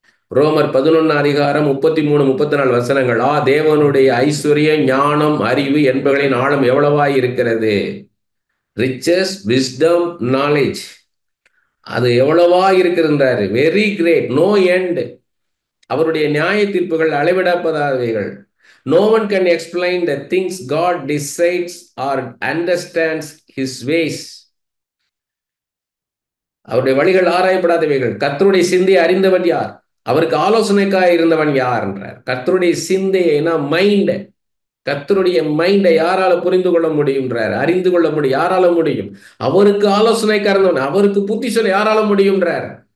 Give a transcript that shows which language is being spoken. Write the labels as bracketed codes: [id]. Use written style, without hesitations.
[ta] ரோமர் 11:33-34 தேவனுடைய ஐஸ்வர்யம், ஞானம், அறிவு என்பவர்களின் ஆழம் எவ்வளவாய் இருக்கிறது. ரிச்சஸ், விஸ்டம், நாலேஜ், அது எவ்வளவா இருக்கிறாரு. [en] Very great, no end. [ta] அவருடைய நியாய தீர்ப்புகள் அளவிடப்படாதவைகள். [en] No one can explain the things God decides or understands his ways. [ta] அவருடைய வழிகள் ஆராயப்படாதவைகள். கர்த்தருடைய சிந்தையை அறிந்தவன் யார், அவருக்கு ஆலோசனைக்காய் இருந்தவன் யார் என்றார். கர்த்தருடைய சிந்தையை மைண்ட், கர்த்தருடைய மைண்டை யாரால புரிந்து கொள்ள முடியும்ன்றார், அறிந்து கொள்ள முடியும். யாரால முடியும்? அவருக்கு ஆலோசனைக்காக இருந்தவன், அவருக்கு புத்தி சொல்ல யாரால முடியும்ன்றார்.